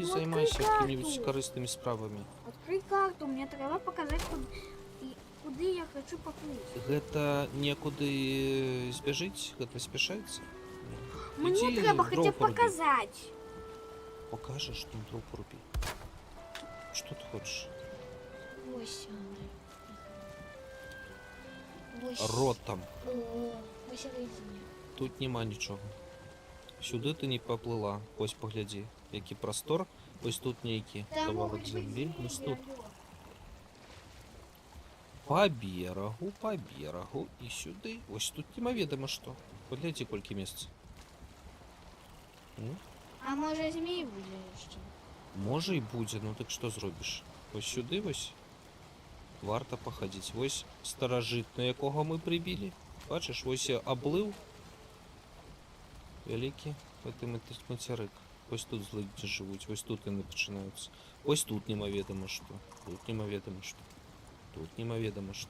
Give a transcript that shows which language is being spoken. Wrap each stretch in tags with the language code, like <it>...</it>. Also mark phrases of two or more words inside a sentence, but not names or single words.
<ru>Ну,</ru> <uk>займайся</uk> <ru>открой какими-нибудь карту.</ru> <be>корыстными справами.</be> <ru>Открой карту, мне треба показать,</ru> <uk>куди я хочу поплыть.</uk> <be>Гэта некуды збяжыць, гэта спяшаецца.</be> <uk>Мне треба хоча б показать.</uk> <ru>Покажешь, что дров поруби. Что ты хочешь?</ru> <uk>Ось</uk> <ru>Ротом.</ru> <uk>посередині. Тут нема нічого. Сюди ти не поплила. Ось погляді, який простор. Ось тут</uk> <be>нейкі кавалок землі.</be> <uk>Ось тут. По берегу і сюди. Ось тут немаведомо що.</uk> <be>Поглядзі, колькі месяц. Ну,</be> <uk>А може змій буде ще?</uk> <be>може і будзе, ну так што зробіш?</be> <uk>Ось сюди ось.</uk> <be>Варта пахадзіць. Ось старажыт, на якога мы прыбілі. Бачыш, ось я аблыў. Вялікі гэты мацярык. Ось тут злыдзі жывуць, ось тут яны пачынаюцца. Ось тут немаведома што. Тут немаведома што. Тут немаведома што.</be>